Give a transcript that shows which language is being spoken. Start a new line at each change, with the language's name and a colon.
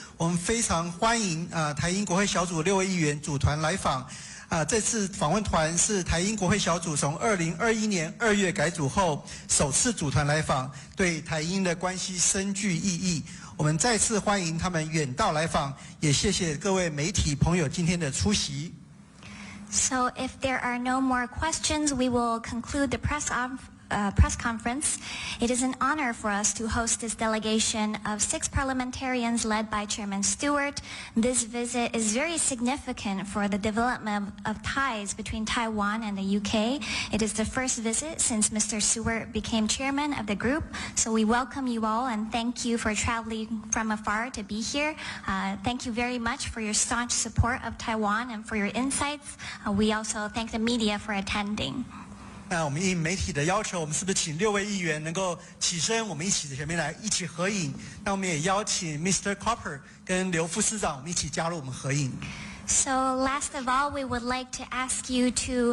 Chinese: 我们非常欢迎台英国会小组6位议员组团来访。这次访问团是台英国会小组从2021年2月改组后首次组团来访，对台英的关系深具意义。我们再次欢迎他们远道来访，也谢谢各位媒体朋友今天的出席。
English: So if there are no more questions, we will conclude the press conference. It is an honor for us to host this delegation of 6 parliamentarians led by Chairman Stewart. This visit is very significant for the development of ties between Taiwan and the UK. It is the first visit since Mr. Stewart became chairman of the group. So we welcome you all and thank you for traveling from afar to be here. Thank you very much for your staunch support of Taiwan and for your insights. We also thank the media for attending.
Chinese: 那我们应媒体的要求，我们是不是请6位议员能够起身，我们一起前面来一起合影？那我们也邀请 Mr. Copper 跟刘副司长，我们一起加入我们合影。 So last of all, we would like to ask you to